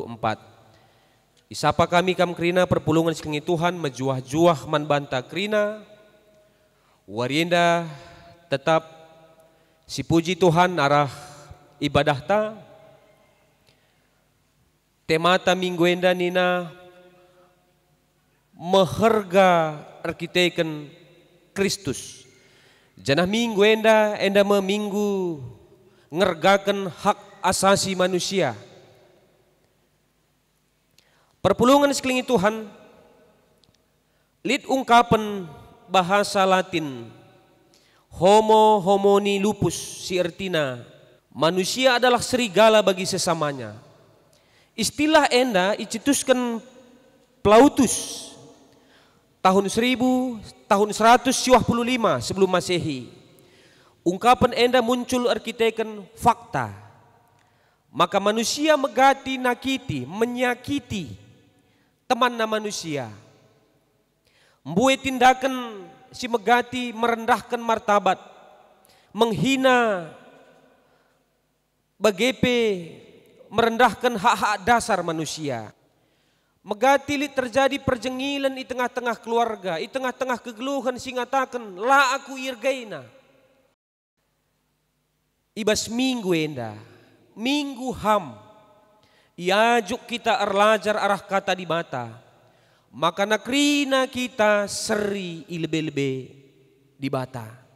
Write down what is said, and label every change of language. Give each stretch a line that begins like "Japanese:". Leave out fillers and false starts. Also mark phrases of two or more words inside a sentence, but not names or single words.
Batak Karo: Isapa kami kam krina perpulungan sekengi Tuhan mejuah-juah man banta krina warienda tetap si puji Tuhan arah ibadah ta temata minggu enda nina meherga arkiteken Kristus. Janah minggu enda meminggu ngergakan
Indonesian: hak asasi manusia.
Batak Karo: Perpulungan sekelingi Tuhan lid
Indonesian: ungkapan bahasa Latin
Latin: homo homini lupus
Batak Karo: si artina
Indonesian: manusia adalah serigala bagi sesamanya. Istilah enda icetuskan Plautus tahun 125 sebelum Masehi. Ungkapan enda muncul arkiteken fakta.
Batak Karo: Maka manusia megati nakiti, menyakiti temanna manusia. Mbue tindakan si megati
Indonesian: merendahkan martabat, menghina bagepe merendahkan hak-hak dasar manusia.
Batak Karo: Megatilit terjadi perjengilan
Indonesian: di tengah-tengah keluarga, di tengah-tengah
Batak Karo: kegeluhan singatakan la aku irgaina. Ibas minggu enda, minggu ham, iajuk kita erlajar arah kata di mata, maka nakrina kita seri ilbe-lebe di bata.